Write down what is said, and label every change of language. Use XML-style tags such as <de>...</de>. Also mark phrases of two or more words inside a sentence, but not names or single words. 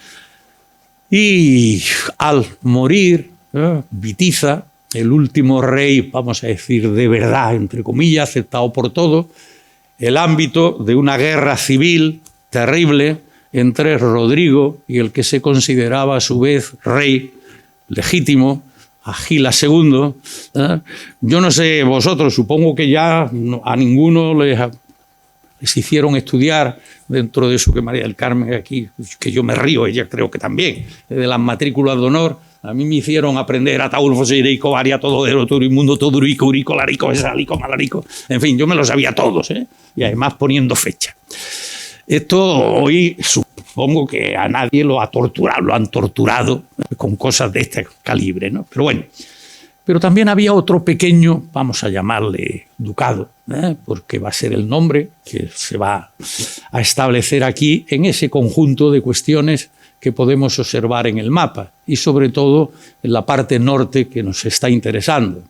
<es>Y al morir Witiza, el último rey, vamos a decir, de verdad, entre comillas, aceptado por todos, el ámbito de una guerra civil terrible entre Rodrigo y el que se consideraba a su vez rey legítimo, Agila II. Yo no sé vosotros, supongo que ya a ninguno les hicieron estudiar dentro de eso que María del Carmen aquí, que yo me río, ella creo que también, de las matrículas de honor. A mí me hicieron aprender Ataulfo, Seireico, Varia, Tododero, Turimundo, Todurico, Urico, Larico, Besalico, Malarico. En fin, yo me lo sabía todos, y además poniendo fecha. Esto hoy supongo que a nadie lo han torturado con cosas de este calibre, ¿no? Pero bueno, pero también había otro pequeño, vamos a llamarle ducado, porque va a ser el nombre que se va a establecer aquí en ese conjunto de cuestiones que podemos observar en el mapa y sobre todo en la parte norte que nos está interesando.</es>